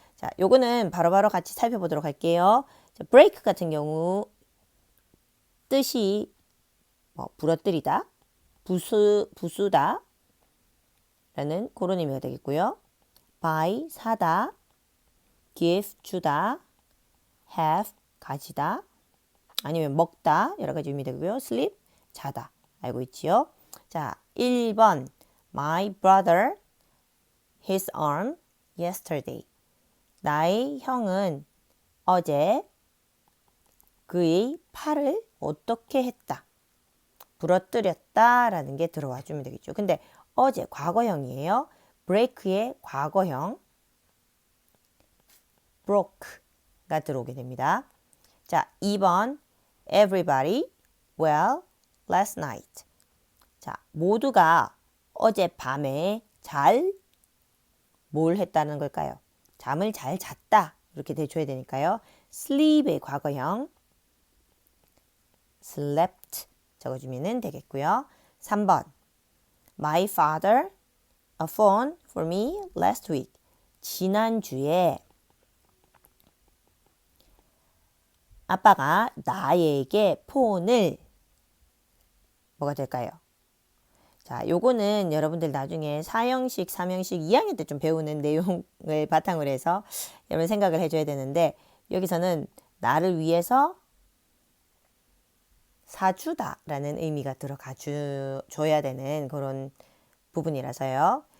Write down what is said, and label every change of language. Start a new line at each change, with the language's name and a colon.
Korean: 자, 요거는 바로바로 같이 살펴보도록 할게요. 자, break 같은 경우 뜻이 부러뜨리다, 부수다 라는 그런 의미가 되겠고요. buy 사다, give 주다, have 가지다, 아니면 먹다 여러 가지 의미 되고요. sleep 자다 알고 있지요. 자, 1번
English: My brother his arm yesterday.
Korean: 나의 형은 어제 그의 팔을 어떻게 했다. 부러뜨렸다 라는 게 들어와 주면 되겠죠. 근데 어제 과거형이에요. break의 과거형 broke가 들어오게 됩니다. 자, 2번
English: Everybody well last night.
Korean: 자, 모두가 어젯밤에 잘 뭘 했다는 걸까요? 잠을 잘 잤다. 이렇게 대줘야 되니까요. sleep의 과거형 slept 적어주면 되겠고요. 3번
English: My father a phone for me last week.
Korean: 지난주에 아빠가 나에게 폰을 뭐가 될까요? 자, 요거는 여러분들 나중에 4형식, 3형식 2학년 때 좀 배우는 내용을 바탕으로 해서 여러분 생각을 해줘야 되는데 여기서는 나를 위해서 사주다 라는 의미가 들어가 줘야 되는 그런 부분이라서요.